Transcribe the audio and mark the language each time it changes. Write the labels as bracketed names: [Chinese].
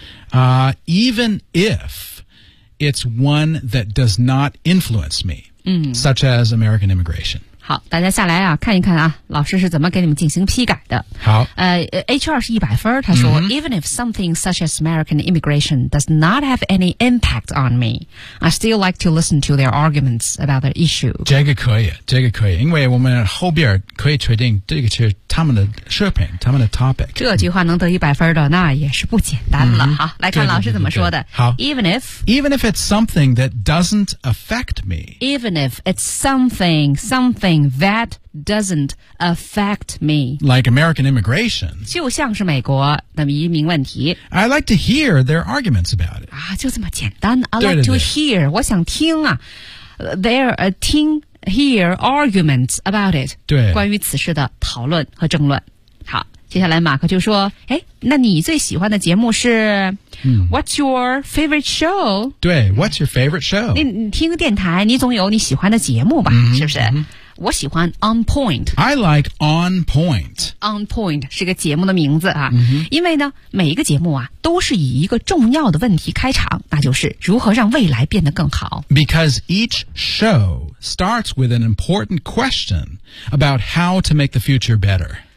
[English] Even if it's one that does not influence me,such as American immigration. [Chinese] 好，大家下来啊，看一看啊，老师是怎么给你们进行批改的。好， [English] HR [Chinese] 是100分，他说 [English] even if something such as American immigration does not have any impact on me, I still like to listen to their arguments about the issue. [Chinese] 这个可以，这个可以，因为我们后边可以确定这个是他们的视频，他们的 topic。这句话能得100分的，那也是不简单了。好，来看老师怎么说的。好 [English] ，even if it's something that doesn't affect me. Even if it's something that doesn't affect me. Like American immigration. [Chinese] 就像是美国的移民问题。 [English] I like to hear their arguments about it. [Chinese] 啊，就这么简单。 [English] I like to hear. [Chinese] 我想听啊 ，their a 听。 [English] Hear arguments about it. [Chinese] 对，关于此事的讨论和争论。好，接下来马克就说：“哎，那你最喜欢的节目是 ？ [English] What's your favorite show？” [Chinese] 对 [English] ，What's your favorite show？ [Chinese] 你听个电台，你总有你喜欢的节目吧？是不是？我喜欢 On Point。 [English] I like On Point。 [Chinese] On Point 是个节目的名字啊，因为呢，每一个节目啊都是以一个重要的问题开场，那就是如何让未来变得更好。 [English] Because each show starts with an important question about how to make the future better.